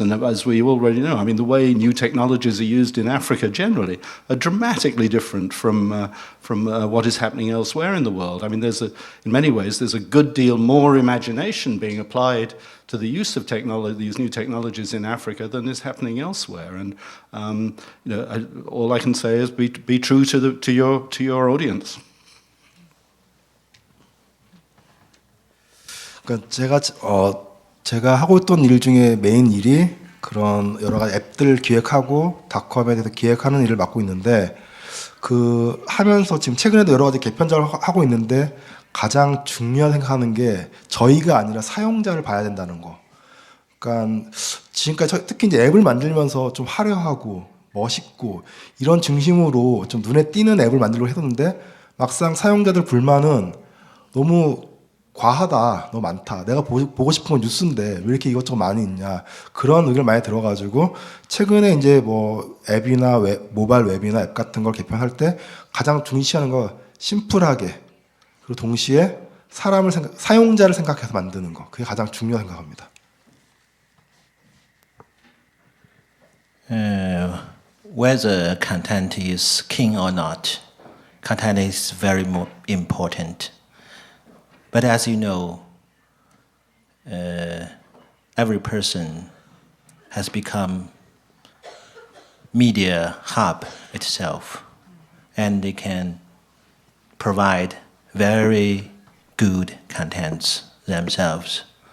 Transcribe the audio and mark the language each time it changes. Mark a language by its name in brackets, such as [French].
[English] And as we already know, I mean, the way new technologies are used in Africa generally are dramatically different from what is happening elsewhere in the world. I mean, in many ways, there's a good deal more imagination being applied to the use of these new technologies in Africa than is happening elsewhere. And all I can say is be true to your audience. [Korean] 그러니까 제가 하고 있던 일 중에 메인 일이 그런 여러 가지 앱들 기획하고 닷컴에 대해서 기획하는 일을 맡고 있는데 그 하면서 지금 최근에도 여러 가지 개편 작업을 하고 있는데 가장 중요하게 생각하는 게 저희가 아니라 사용자를 봐야 된다는 거. 그러니까 지금까지 특히 이제 앱을 만들면서 좀 화려하고 멋있고 이런 중심으로 좀 눈에 띄는 앱을 만들려고 했었는데 막상 사용자들 불만은 너무 과하다, 너무 많다. 내가 보고 싶은 건 뉴스인데 왜 이렇게 이것저것 많이 있냐. 그런 의견을 많이 들어가지고 최근에 이제 뭐 앱이나 모바일 웹이나 앱 같은 걸 개편할 때 가장 중시하는 거 심플하게 그리고 동시에 사용자를 생각해서 만드는 거. 그게 가장 중요하다고 생각합니다. [English] Whether content is king or not, content is very important. But as you know, every person has become media hub itself, and they can provide very good contents themselves.